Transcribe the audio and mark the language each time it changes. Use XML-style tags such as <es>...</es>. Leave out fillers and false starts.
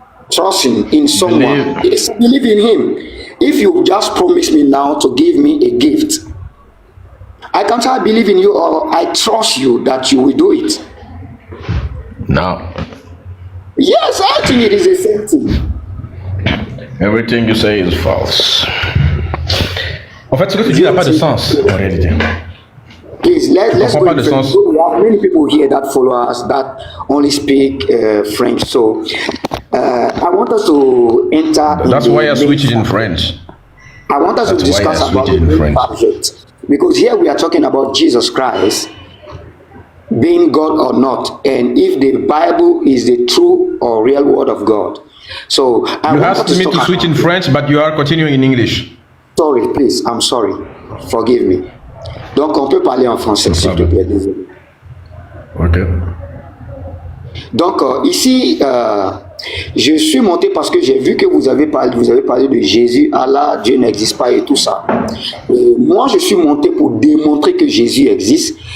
<en>Trusting in someone is believe in him. If you just promise me now to give me a gift, I can't say I believe in you or I trust you that you will do it. No. Yes, I think it is the same thing. Everything you say is false.</en> <fr>En fait, ce que tu dis n'a pas de sens en réalité.</fr> <en>Please, let's go.</en> <fr>Pas de sens.</fr> <en>We have many people here that follow us that only speak French. So I want us to enter. That's why I switched in French. I want us to discuss about the main subject, because here we are talking about Jesus Christ being God or not, and if the Bible is the true or real word of God. So you asked me to switch in French, but you are continuing in English. Sorry, please. I'm sorry. Forgive me.</en> <fr>Donc on peut parler en français, s'il te plaît. Désolé. Ok. Donc ici, je suis monté parce que j'ai vu que vous avez parlé de Jésus, Allah, Dieu n'existe pas et tout ça. Et moi, je suis monté pour démontrer que Jésus existe.</fr>